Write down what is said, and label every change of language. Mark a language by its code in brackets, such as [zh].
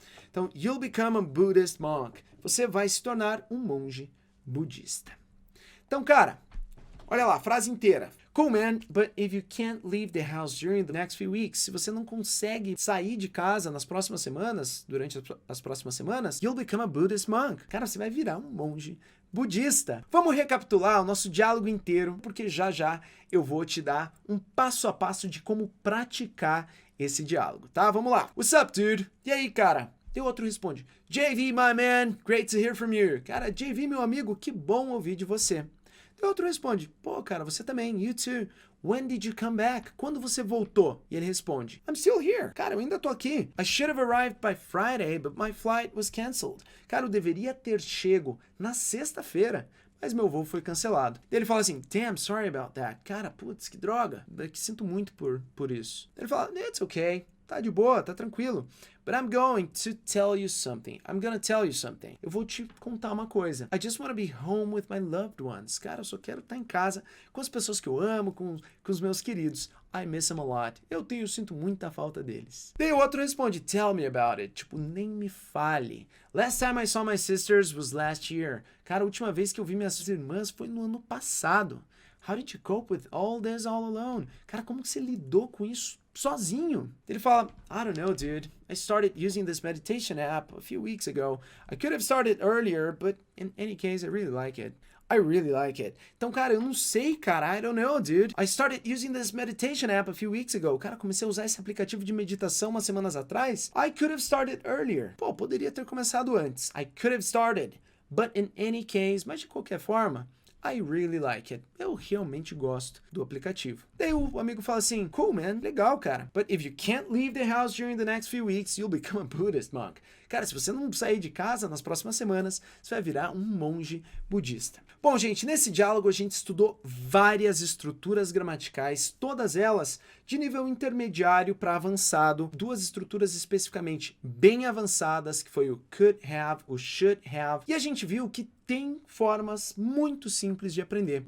[en] Então, you'll become a Buddhist monk. [pt] Você vai se tornar um monge budista. Então, cara, olha lá, frase inteira. [en] Cool, man, but if you can't leave the house during the next few weeks, [pt] se você não consegue sair de casa nas próximas semanas, [en] durante as próximas semanas, you'll become a Buddhist monk. [pt] Cara, você vai virar um monge budista. Vamos recapitular o nosso diálogo inteiro, porque já eu vou te dar um passo a passo de como praticar esse diálogo, tá? Vamos lá. [en] What's up, dude? [pt] E aí, cara? E o outro responde, [en] JV, my man, great to hear from you. [pt] Cara, JV, meu amigo, que bom ouvir de você. E o outro responde, pô, cara, você também, [en] you too. When did you come back? [pt] Quando você voltou? E ele responde, [en] I'm still here. [pt] Cara, eu ainda tô aqui. [en] I should have arrived by Friday, but my flight was canceled. [pt] Cara, eu deveria ter chego na sexta-feira, mas meu voo foi cancelado. Ele fala assim, damn, sorry about that. Cara, putz, que droga. Que sinto muito por isso. Ele fala, [en] it's okay. [pt] Tá de boa, tá tranquilo. [en] But I'm going to tell you something. I'm gonna tell you something. [pt] Eu vou te contar uma coisa. [en] I just want to be home with my loved ones. [pt] Cara, eu só quero estar em casa com as pessoas que eu amo, com os meus queridos. [en] I miss them a lot. [pt] Eu sinto muita falta deles. Daí o outro responde, [en] tell me about it. [pt] Tipo, nem me fale. [en] Last time I saw my sisters was last year. [pt] Cara, a última vez que eu vi minhas irmãs foi no ano passado. [en] How did you cope with all this all alone? [pt] Cara, como que você lidou com isso sozinho? Ele fala, [en] I don't know, dude. I started using this meditation app a few weeks ago. I could have started earlier, but in any case, I really like it. I really like it. [pt] Então, cara, eu não sei, cara. [en] I don't know, dude. I started using this meditation app a few weeks ago. [pt] Cara, comecei a usar esse aplicativo de meditação umas semanas atrás. [en] I could have started earlier. [pt] Pô, poderia ter começado antes. [en] I could have started. But in any case, [pt] mas de qualquer forma, [en] I really like it. [pt] Eu realmente gosto do aplicativo. Daí o amigo fala assim, [en] cool, man, [pt] legal, cara. [en] But if you can't leave the house during the next few weeks, you'll become a Buddhist monk. [pt] Cara, se você não sair de casa nas próximas semanas, você vai virar um monge budista. Bom, gente, nesse diálogo a gente estudou várias estruturas gramaticais, todas elas de nível intermediário para avançado, duas estruturas especificamente bem avançadas, que foi o could have, o should have, e a gente viu que tem formas muito simples de aprender.